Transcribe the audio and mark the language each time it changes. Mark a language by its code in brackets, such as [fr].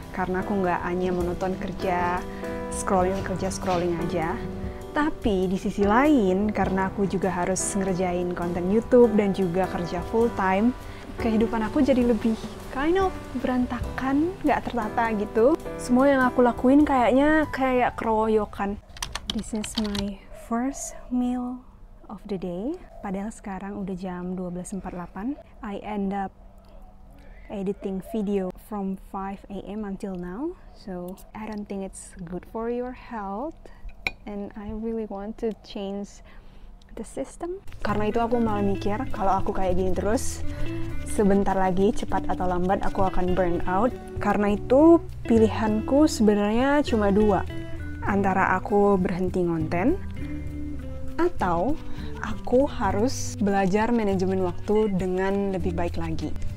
[id] Karena aku nggak hanya monoton kerja scrolling aja. Tapi di sisi lain, karena aku juga harus ngerjain konten YouTube dan juga kerja full time, kehidupan aku jadi lebih kind of berantakan, gak tertata gitu. Semua yang aku lakuin kayaknya kayak keroyokan. [en] This is my first meal of the day. [id] Padahal sekarang udah jam 12.48. [en] I end up editing video from 5 AM until now. So I don't think it's good for your health. And I really want to change the system. [id] Karena itu aku malah mikir kalau aku kayak gini terus, sebentar lagi cepat atau lambat aku akan burn out. Karena itu pilihanku sebenarnya cuma 2, antara aku berhenti ngonten atau aku harus belajar manajemen waktu dengan lebih baik lagi.